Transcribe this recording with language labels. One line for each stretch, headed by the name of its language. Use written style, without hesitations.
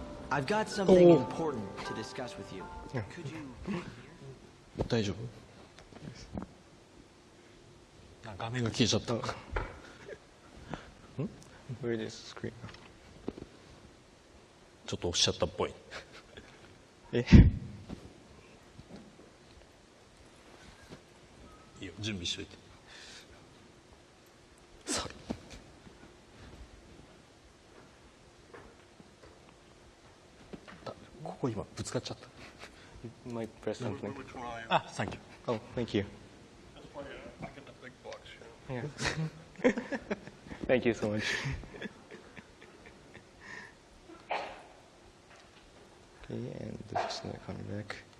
English: I've got something important to discuss with you. Could you...
Japanese: 大丈夫あ画面が消えちゃった
English: Where is the screen?
Japanese: ちょっと押しちゃったっぽいえいいよ準備しといてさここ今ぶつかっちゃった
English: You might press something.
Japanese: あ、サンキュー
English: Oh, thank you. Yeah. Thank you so much. Okay, and this is not coming back.